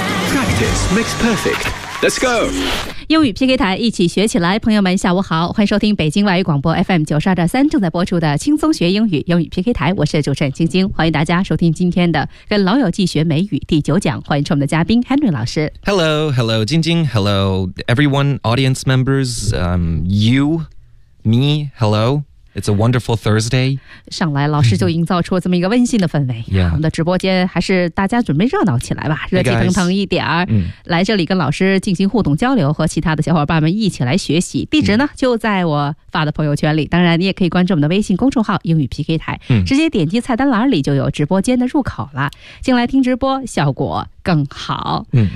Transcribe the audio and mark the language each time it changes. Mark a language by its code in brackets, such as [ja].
[en] Practice makes perfect. Let's go。 [zh] 英语 PK 台，一起学起来。朋友们下午好，欢迎收听北京外语广播 FM92.3 正在播出的轻松学英语英语 PK 台，我是主持人晶晶，欢迎大家收听今天的跟老友记学美语第九讲，欢迎我们的嘉宾 Henry 老师。 [en] Hello, hello 晶晶， hello everyone, audience members, you, me, hello, it's a wonderful Thursday. [zh] 上来老师就营造出这么一个温馨的氛围。 [en] Yeah. [zh] 我们的直播间还是大家准备热闹起来吧，热气腾腾一点儿。来这里跟老师进行互动交流，和其他的小伙伴们一起来学习。地址呢就在我发的朋友圈里，当然你也可以关注我们的微信公众号英语 PK 台，直接点击菜单栏里就有直播间的入口了，进来听直播效果更好。